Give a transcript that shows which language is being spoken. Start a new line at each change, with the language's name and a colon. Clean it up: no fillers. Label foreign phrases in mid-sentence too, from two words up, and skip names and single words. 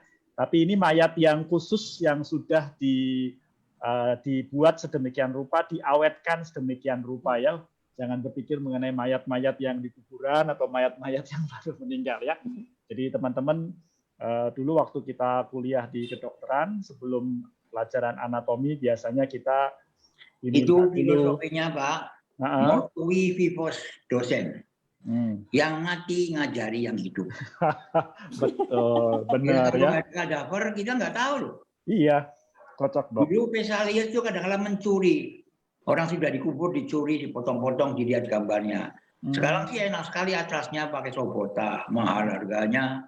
Indonesian: Tapi ini mayat yang khusus yang sudah dibuat sedemikian rupa, diawetkan sedemikian rupa ya. Jangan berpikir mengenai mayat-mayat yang di kuburan atau mayat-mayat yang baru meninggal ya. Jadi teman-teman dulu waktu kita kuliah di kedokteran, sebelum pelajaran anatomi biasanya kita ini Itu dulu. filosofinya Pak,
Latin: mortui vivos docens.
Indonesian: Yang mati ngajari yang hidup. Betul, benar Kalau ya. nggak ada kadaver kita nggak tahu loh. Iya, cocok dok. Dulu Vesalius itu kadang-kadang mencuri. Orang sudah dikubur, dicuri, dipotong-potong, dilihat gambarnya. Sekarang sih enak sekali atrasnya pakai sobota, mahal harganya.